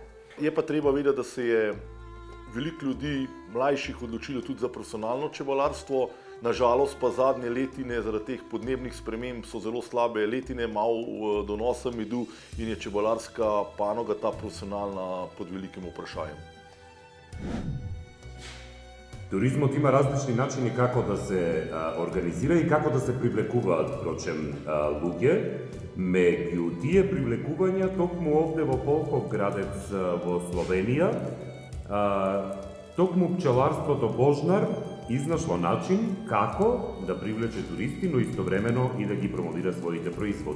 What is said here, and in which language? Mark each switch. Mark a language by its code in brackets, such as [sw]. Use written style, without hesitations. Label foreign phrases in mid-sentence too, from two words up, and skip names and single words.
[sl] Je pa treba vedeti, da se je veliko ljudi mlajših odločilo tudi za profesionalno čebelarstvo. Nažalost pa zadnje letine zaradi teh podnebnih sprememb so zelo slabe letine, malo donosa medu in je čebelarska panoga, ta profesionalna, pod velikim vprašanjem. [mk] Туризмот има различни начини како да се организира и како да се привлекуваат, впрочем, луѓе. Меѓу тие привлекувања, токму овде во Полхов градец во Словенија, токму пчеларството Божнар изнашло начин како да привлече туристи, но истовремено и да ги промовира своите производи.